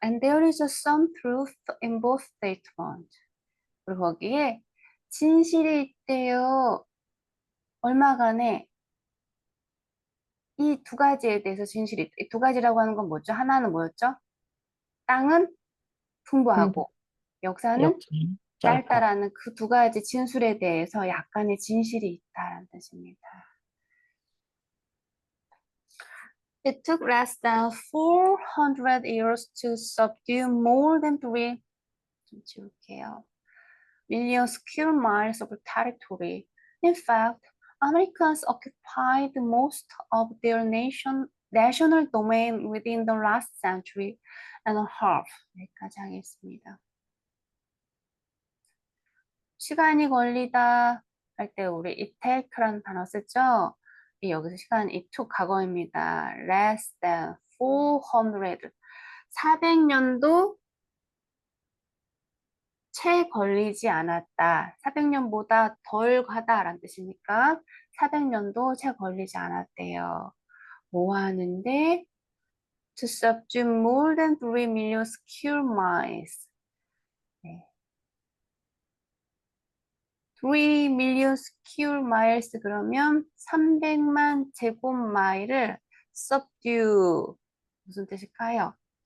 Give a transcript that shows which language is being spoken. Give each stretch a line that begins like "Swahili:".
English: And there is some truth in both statements.
Korean: 그리고 거기에 진실이 있대요. 얼마간에 이 두 가지에 대해서 진실이 있다. 이 두 가지라고 하는 건 뭐죠? 하나는 뭐였죠? 땅은 풍부하고 역사는 역시 짧아. 짧다라는 그 두 가지 진술에 대해서 약간의 진실이 있다라는 뜻입니다.
English: It took less than 400 years to subdue more than 3,
Korean: 좀 지울게요.
English: million square miles of territory. In fact, Americans occupied most of their national domain within the last century and a half.
Korean: 여기까지 하겠습니다. 시간이 걸리다 할 때 우리
English: it take
Korean: 라는 단어 쓰죠? 여기서 시간
English: it took
Korean: 과거입니다.
English: less than 400.
Korean: 400년도 채 걸리지 않았다. 400년보다 덜 가다라는 뜻이니까 400년도 채 걸리지 않았대요. 뭐 하는데?
English: To subdue more than 3 million square miles.
Korean: 네.
English: 3 million square miles
Korean: 그러면 300만 제곱마일을 subdue 무슨 뜻일까요?